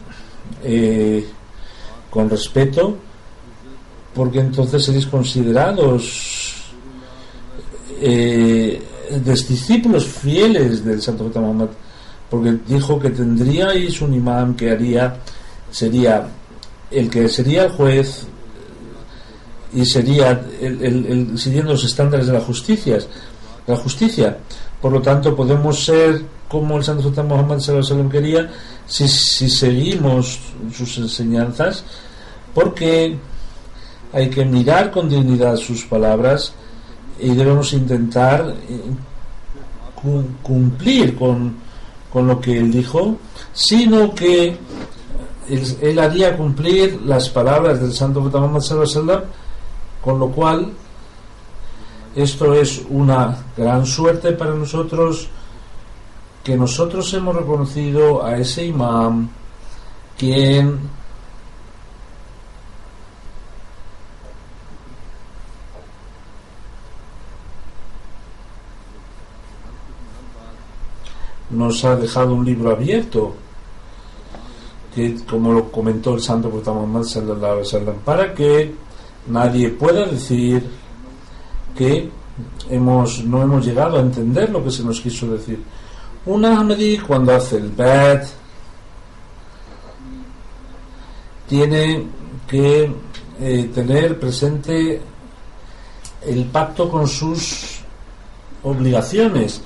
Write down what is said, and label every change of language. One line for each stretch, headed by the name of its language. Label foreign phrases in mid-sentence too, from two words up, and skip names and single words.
Spanish: respeto, porque entonces seréis considerados discípulos fieles del Santo Profeta Muhammad, porque dijo que tendríais un imán que sería el juez, y sería el siguiendo los estándares de la justicia. Por lo tanto, podemos ser como el Santo Profeta Muhammad
Arabic: صلى الله عليه وسلم
Spanish: quería si seguimos sus enseñanzas, porque hay que mirar con dignidad sus palabras y debemos intentar cumplir con lo que él dijo, sino que él haría cumplir las palabras del Santo Profeta Muhammad
Arabic: صلى الله عليه وسلم,
Spanish: con lo cual esto es una gran suerte para nosotros, que nosotros hemos reconocido a ese imán quien nos ha dejado un libro abierto, que, como lo comentó el Santo Profeta Muhammad
Arabic: صلى الله عليه وسلم,
Spanish: para que nadie pueda decir que no hemos llegado a entender lo que se nos quiso decir. Un Ahmadi, cuando hace el bet, tiene que tener presente el pacto con sus obligaciones.